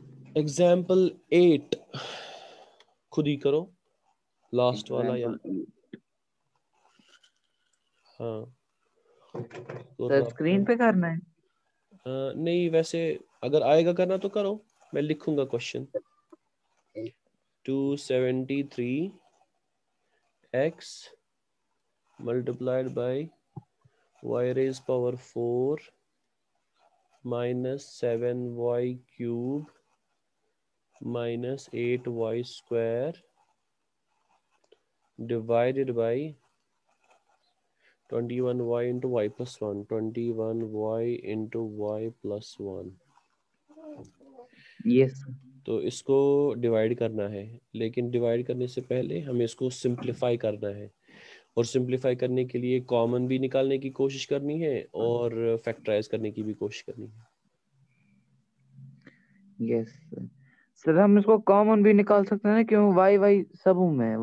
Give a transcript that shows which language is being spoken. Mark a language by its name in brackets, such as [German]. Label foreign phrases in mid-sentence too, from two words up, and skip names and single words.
[Hindi] एग्जाम्पल 8 खुद ही करो, लास्ट वाला या एग्जाम्पल हाँ तो सर स्क्रीन पे करना है। नहीं वैसे अगर आएगा करना तो करो, मैं लिखूंगा क्वेश्चन। [English] 273x multiplied by y raised power 4 minus 7y cube minus 8y square divided by 21y into y plus 1, 21y into y plus 1। यस [Hindi] तो इसको डिवाइड करना है, लेकिन डिवाइड करने से पहले हमें इसको सिंप्लीफाई करना है, और सिंप्लीफाई करने के लिए कॉमन भी निकालने की कोशिश करनी है और फैक्टराइज करने की भी कोशिश करनी है। [English] yes sir [Hindi] हम इसको कॉमन भी निकाल सकते हैं ना, क्यों वाई वाई सब में है